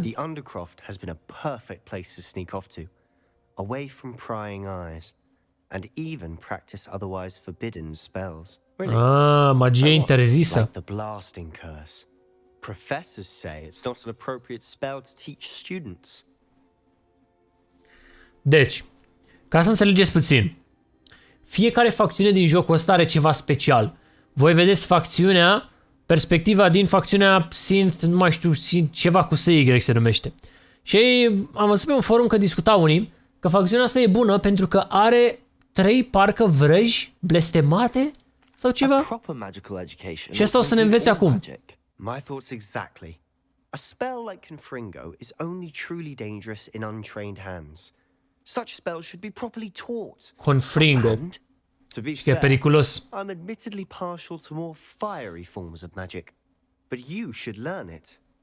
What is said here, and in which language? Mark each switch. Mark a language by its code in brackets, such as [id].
[en] The Undercroft has been a perfect place to sneak off to, away from prying eyes, and even practice otherwise forbidden spells. [ro] Ah, magie interzisă. [en] Like the blasting curse. Professors say it's not an appropriate spell to teach students. [ro] Deci, ca să înțelegeți puțin, fiecare facțiune din jocul ăsta are ceva special. Voi vedeți facțiunea, perspectiva din facțiunea Synth, nu mai știu, ceva cu SY se numește. Și am văzut pe un forum că discutau unii că facțiunea asta e bună pentru că are 3 parcă vrăji blestemate sau ceva. Și asta o să ne înveți acum. [en] My thoughts exactly. A spell like Confringo is only truly dangerous in untrained hands. Such spells should be properly taught. Confringo. To be [ro] fair, periculos. [en] I'm admittedly partial to more fiery forms of magic, but you should learn it.